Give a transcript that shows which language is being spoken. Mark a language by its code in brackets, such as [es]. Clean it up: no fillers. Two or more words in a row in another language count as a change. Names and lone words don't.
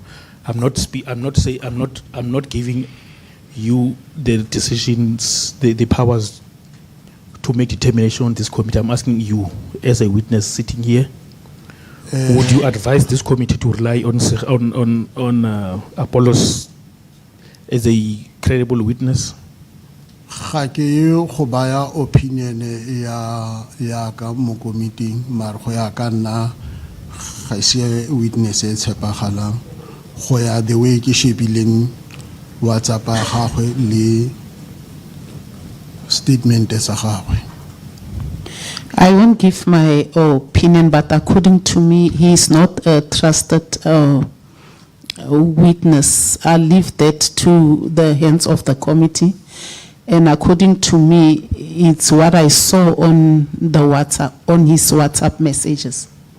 [en] I'm not giving you the decisions, the powers to make determination on this committee. I'm asking you as a witness sitting here. Would you advise this committee to rely on Apollos as a credible witness? [tn] Ga ke go baya opinion ya ka mo committee mar go ya ka nna ga se witness e tshepagalang go ya [en] the way [tn] ke shebileng WhatsApp ya gagwe le statement sa gagwe. [en] I won't give my opinion, but according to me, he is not a trusted witness. I'll leave that to the hands of the committee. And according to me, it's what I saw on the WhatsApp, on his WhatsApp messages.